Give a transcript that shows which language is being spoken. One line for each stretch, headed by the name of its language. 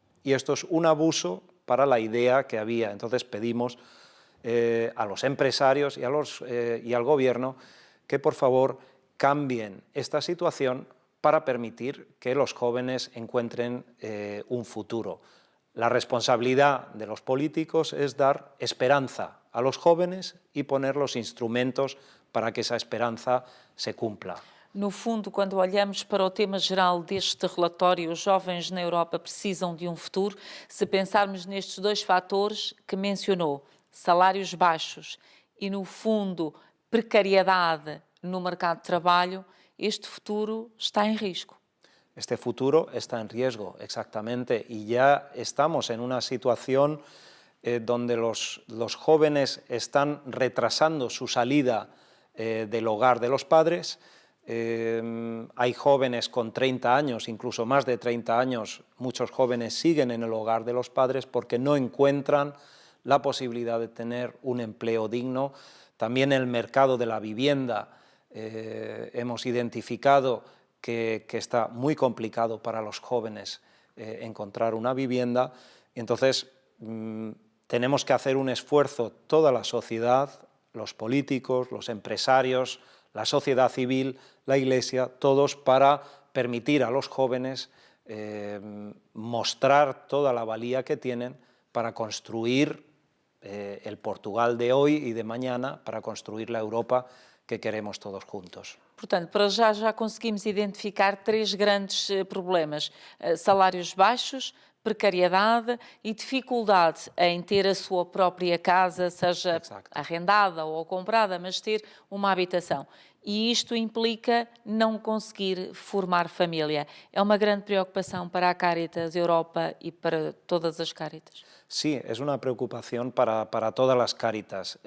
Spanish: Y esto es un abuso para la idea que había. Entonces pedimos a los empresarios y al gobierno que por favor cambien esta situación para permitir que los jóvenes encuentren un futuro. La responsabilidad de los políticos es dar esperanza a los jóvenes y poner los instrumentos para que esa esperanza se cumpla.
Portuguese: No fundo, quando olhamos para o tema geral deste relatório, os jovens na Europa precisam de um futuro, se pensarmos nestes dois fatores que mencionou, salários baixos e, no fundo, precariedade no mercado de trabalho, este futuro está em risco.
Spanish: Este futuro está en riesgo, exactamente, y ya estamos en una situación donde los jóvenes están retrasando su salida del hogar de los padres. Hay jóvenes con 30 años, incluso más de 30 años, muchos jóvenes siguen en el hogar de los padres porque no encuentran la posibilidad de tener un empleo digno. También el mercado de la vivienda hemos identificado que está muy complicado para los jóvenes encontrar una vivienda. Entonces, tenemos que hacer un esfuerzo toda la sociedad, los políticos, los empresarios, la sociedad civil, la Iglesia, todos para permitir a los jóvenes mostrar toda la valía que tienen para construir el Portugal de hoy y de mañana, para construir la Europa que queremos todos juntos.
Portuguese: Portanto, para já conseguimos identificar três grandes problemas: salários baixos, precariedade e dificuldade em ter a sua própria casa, seja
Spanish: Exacto.
Portuguese: arrendada ou comprada, mas ter uma habitação. E isto implica não conseguir formar família. É uma grande preocupação para a Cáritas Europa e para todas as Cáritas.
Spanish: Sí, es una preocupación para todas las Cáritas.